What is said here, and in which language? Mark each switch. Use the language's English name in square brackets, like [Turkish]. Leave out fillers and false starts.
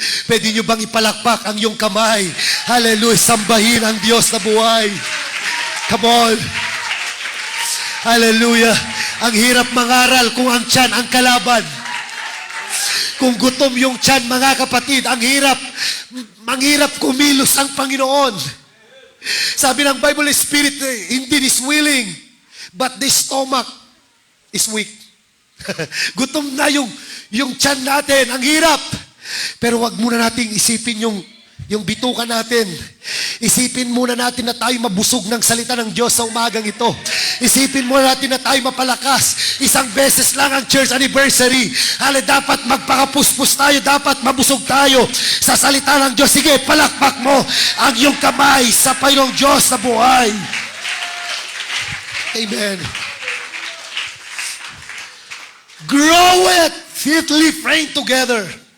[Filipino] Pwede nyo bang ipalakpak ang iyong kamay? Hallelujah. Sambahin ang Diyos na buhay. [English] Come on. [Filipino] Hallelujah. Ang hirap mangaral kung ang tiyan ang kalaban. Kung gutom yung tiyan, mga kapatid, ang hirap kumilos ang Panginoon. Sabi ng Bible, [English] Spirit indeed is willing, but the stomach is weak. [Filipino] Gutom na yung tiyan natin, ang hirap. Pero wag muna nating isipin yung bituka natin. Isipin muna natin na tayo mabusog ng salita ng Diyos sa umagang ito. Isipin muna natin na tayo mapalakas. Isang beses lang ang church anniversary. Dapat magpakapuspos tayo. Dapat mabusog tayo sa salita ng Diyos. Sige, palakpak mo ang iyong kamay sa Panginoong Diyos na buhay. Amen. [English] Grow it fitly framed together.